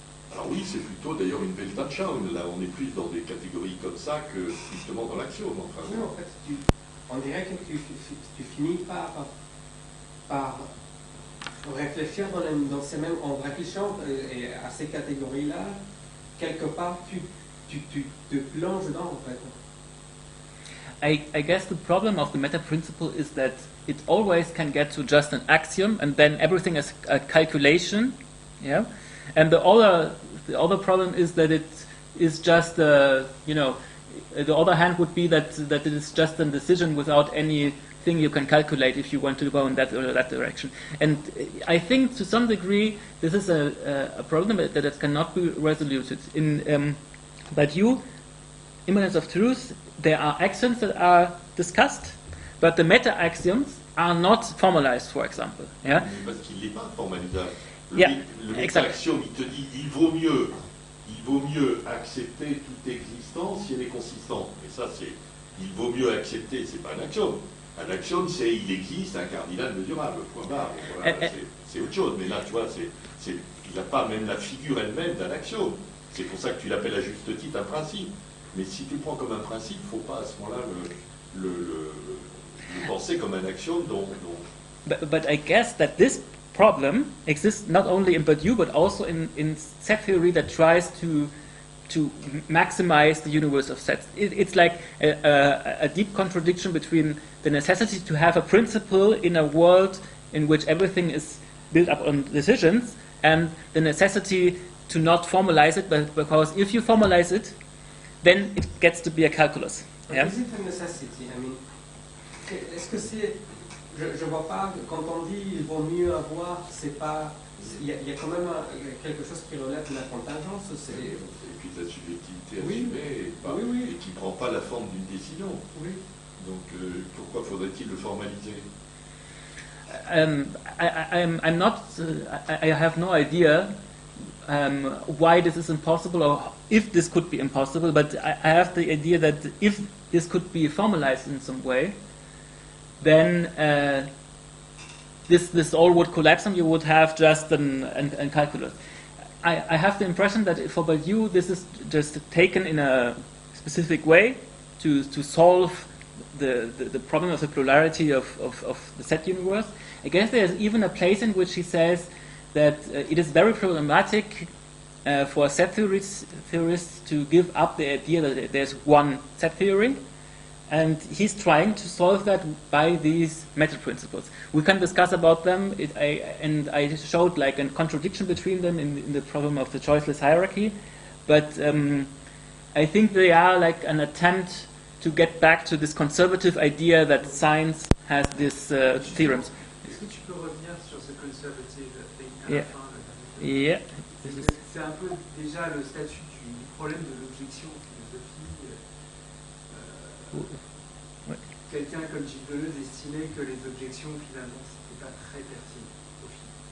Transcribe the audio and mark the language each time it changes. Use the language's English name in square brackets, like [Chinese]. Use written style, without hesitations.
[French] Alors oui, c'est plutôt d'ailleurs une Weltanschauung. Là, on est plus dans des catégories comme ça que justement dans l'axiome. Enfin, oui, en fait, on dirait que tu finis par réfléchir dans ces mêmes, en réfléchissant à ces catégories-là, quelque part, tu te plonges dedans, en fait. [English] I guess the problem of the meta principle is that it always can get to just an axiom, and then everything is a calculation, yeah. And the other problem is that it is just the other hand would be that it is just a decision without anything you can calculate if you want to go in that or that direction. And I think to some degree this is a problem that it cannot be resoluted. In Badiou, immanence of truth, there are axioms that are discussed, but the meta-axioms are not formalized, for example. Yeah? [French] Parce qu'il n'est pas formalisable. Le [English] exactly. [French] axiome, il te dit il vaut mieux accepter toute existence si elle est consistante. Mais ça, il vaut mieux accepter, c'est pas un axiome. Un axiome, c'est il existe un cardinal mesurable, point barre. Voilà, c'est autre chose. Mais là, tu vois, il n'a pas même la figure elle-même d'un axiome. C'est pour ça que tu l'appelles à juste titre un principe. Mais si tu le prends comme un principe, il ne faut pas à ce moment-là le penser comme un axiome dont... [English] But I guess that this problem exists not only in Badiou but also in set theory that tries to maximize the universe of sets. It's like a deep contradiction between the necessity to have a principle in a world in which everything is built up on decisions and the necessity to not formalize it, but because if you formalize it, then it gets to be a calculus. But Yeah? is it a necessity? I mean, [French] est-ce que c'est... je vois pas, quand on dit il vaut mieux avoir, c'est pas. Il y a quand même quelque chose qui relève de la contingence. Et puis de la subjectivité Oui. assumée et qui ne prend pas la forme d'une décision. Oui. Donc pourquoi faudrait-il le formaliser? [English] I'm not. I have no idea why this is impossible or if this could be impossible. But I have the idea that if this could be formalized in some way, then this all would collapse and you would have just an calculus. I have the impression that for Badiou this is just taken in a specific way to solve the problem of the plurality of the set universe. I guess there's even a place in which he says that it is very problematic for set theorists to give up the idea that there's one set theory, and he's trying to solve that by these meta principles. We can discuss about them, I showed like a contradiction between them in the problem of the choiceless hierarchy, but I think they are like an attempt to get back to this conservative idea that science has these theorems. [French] Est-ce que tu peux revenir sur ce [English] conservative thing [French] à [English] Yeah. [French] la fin [English] Yeah. [French] C'est un peu déjà le statut du problème de l'objection en philosophie. Ouais. Quelqu'un comme Gilles Deleuze estimait que les objections finalement c'était pas très pertinent au final.